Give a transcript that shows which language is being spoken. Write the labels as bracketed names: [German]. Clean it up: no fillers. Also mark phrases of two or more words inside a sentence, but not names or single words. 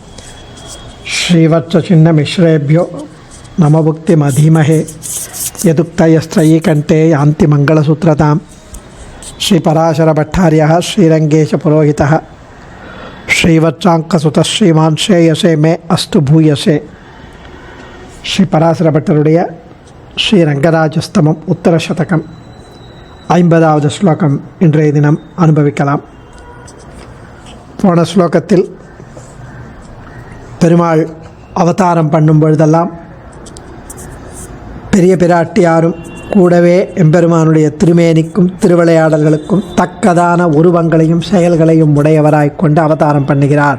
[Sanskrit] श्रीवत्सचिन्नमिश्रेभ्यो नमभुक्तिमधीमहे यदुक्तयस्त्रयी कंठे यान्ति मंगलसूत्रतां श्रीपराशरभट्टार्यः श्रीरंगेशपुरोहितः श्रीवत्साङ्कसुतः श्रीमान् श्रेयसे मे अस्तु भूयसे श्रीपराशरभट्टरुடைய [Tamil] ஸ்ரீரங்கராஜஸ்தமம் உத்தரசதகம் 50வது ஸ்லோகம் இன்றைய தினம் அனுபவிக்கலாம். போன ஸ்லோகத்தில் பெருமாள் அவதாரம் பண்ணும் பொழுதெல்லாம் பெரிய பிராட்டியாரும் கூடவே எம்பெருமானுடைய திருமேனிக்கும் திருவிளையாடல்களுக்கும் தக்கதான உருவங்களையும் செயல்களையும் உடையவராய் கொண்டு அவதாரம் பண்ணுகிறார்.